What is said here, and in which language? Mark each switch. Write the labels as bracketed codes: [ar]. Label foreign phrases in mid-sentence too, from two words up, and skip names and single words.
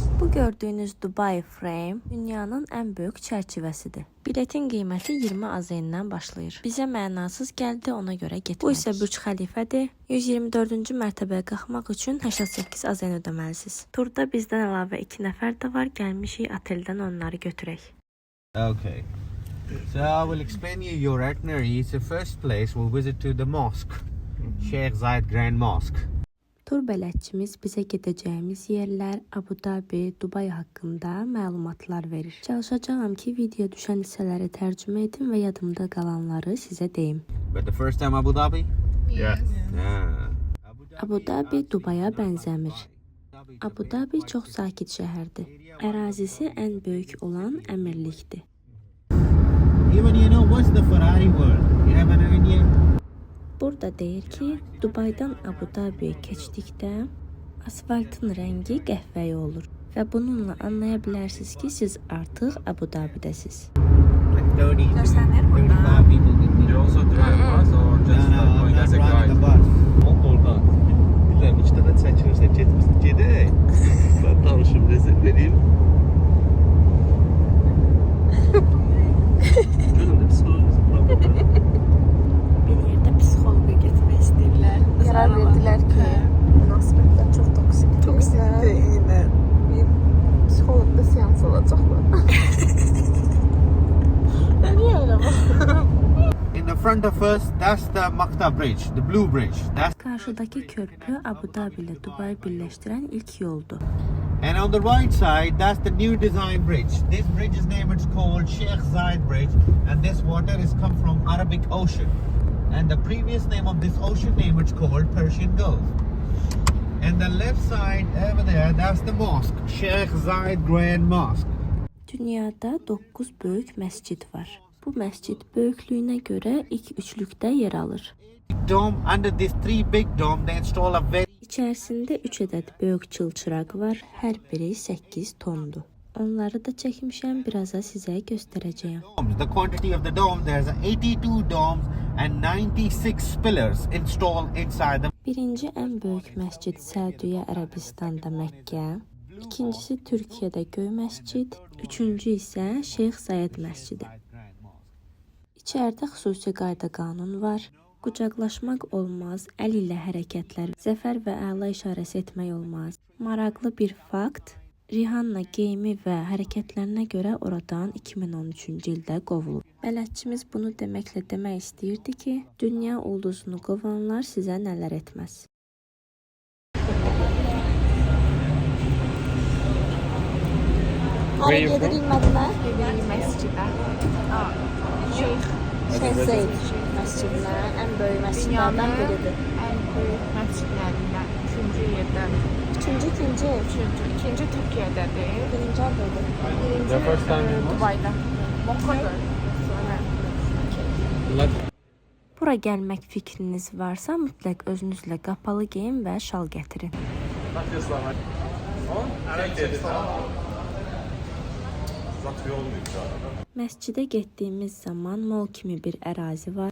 [az] Bu gördüyünüz Dubai Frame dünyanın ən böyük çərçivəsidir. Biletin qiyməti 20 AZN-dən başlayır. Bizə mənasız gəldi, ona görə getmədik. Bu isə Burj Xəlifədir. 124-cü mərtəbəyə qalxmaq üçün 88 AZN ödəməlisiniz. Turda bizdən əlavə 2 nəfər də var. Gəlmişik oteldən onları götürək. [en] Okay. So I will explain you your itinerary. So first place we'll visit to the mosque, Sheikh Zayed Grand Mosque. [az] Tur bələdçimiz bizə gedəcəyimiz yerlər, Abu Dhabi, Dubai haqqında məlumatlar verir. Çalışacağam ki, video düşən hissələri tərcümə edim və yadımda qalanları sizə deyim. [en] But the first time Abu Dhabi? Yeah. Yeah. Abu [az] Abu Dhabi Dubaya bənzəmir. Abu Dhabi çox sakit şəhərdir. Ərazisi ən böyük olan əmirlikdir. [en] Even you know what's the Ferrari world? You have an idea? [az] Burada deyir ki, Dubaydan Abu Dhabiyə keçdikdə asfaltın rəngi qəhvəyi olur və bununla anlaya bilərsiniz ki, siz artıq Abu Dhabidəsiz. [en] Like 30, [az] Görsənir [en] 35 [az] burada. [en] people can be. You also drive bus or just No, going I'm as a not riding the guide? bus. [az] Oradan bilirəm, 2 dəfə çəkilirsən, getmirsən, gedək. Mən danışım, rezil vereyim. Görün də psixolojisi problem. Bir yerdə psixoloqa getmək istəyirlər. Qərar verdilər ki, münasibətlər çox toksikdir. Toksikdir, eynən. Bir psixoloqda seans olacaqlar. Niyə elə baxıram? [en] In the front of us, that's the Makta Bridge, the blue bridge. That's [az] Qarşıdakı körpü Abu Dhabi ilə Dubayı birləşdirən ilk yoldur. [en] and on the right side, that's the new design bridge. This bridge's name is called Sheikh Zayed Bridge, and this water is come from Arabic Ocean. And the previous name of this ocean name is called Persian Gulf. And the left side over there, that's the mosque, Sheikh Zayed Grand Mosque. [az] Dünyada 9 böyük məscid var. Bu məscid böyüklüyünə görə ilk üçlükdə yer alır. Dome, under these three big dome, they install a very İçərisində 3 ədəd böyük çılçıraq var. Hər biri 8 tondur. Onları da çəkmişəm, birazdan sizə göstərəcəyəm. [en] domes. The quantity of the dome, there's 82 domes and 96 pillars installed inside them. [az] Birinci ən böyük məscid Səudiyyə Ərəbistanda Məkkə, ikincisi Türkiyədə Göy məscid, üçüncü isə Şeyx Zayed məscidi. İçəridə xüsusi qayda qanun var. Qucaqlaşmaq olmaz, əl ilə hərəkətlər, zəfər və əla işarəsi etmək olmaz. Maraqlı bir fakt, Rihanna geyimi və hərəkətlərinə görə oradan 2013-cü ildə qovulub. Bələdçimiz bunu deməklə demək istəyirdi ki, dünya ulduzunu qovanlar sizə nələr etməz. [en] Where you from? [az] Gedirik məscidə. Şeyx Zeyd məscidinə, ən böyük məscidlərdən biridir. Ən böyük məscidlərindən üçüncü yerdə. İkinci Türkiyədədir. Birinci adıdır. [en] The first time in [az] Dubayda. Mokka'da. Bura gəlmək fikriniz varsa, mütləq özünüzlə qapalı geyim və şal gətirin. Məscidə getdiyimiz zaman mall kimi bir ərazi var.